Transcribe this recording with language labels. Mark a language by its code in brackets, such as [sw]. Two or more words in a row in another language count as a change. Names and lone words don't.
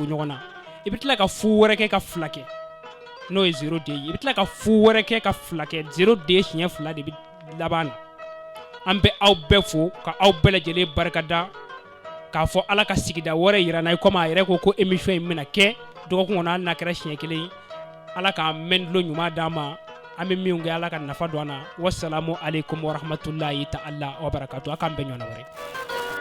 [bm] ɲɔgɔn na i bɛ tila ka fu wɛrɛ kɛ ka 2 kɛ n'o ye 0 de ye i bɛ tila ka fu wɛrɛ kɛ ka 2 kɛ 0 de siɲɛ 2 de bɛ laban na an bɛ aw bɛɛ fo ka aw bɛɛ lajɛlen barikada k'a fɔ ala ka sigida wɛrɛ yira na komi a yɛrɛ ko émission in bɛna kɛ dɔgɔkun kɔnɔ hali n'a kɛra siɲɛ 1 ala k'a mɛn dulon ɲuman d'an ma an bɛ min kɛ Ala ka nafa don an na. [ar] والسلام عليكم ورحمة الله تعالى وبركاته. [bm] A k'an bɛn ɲɔgɔn na wɛrɛ.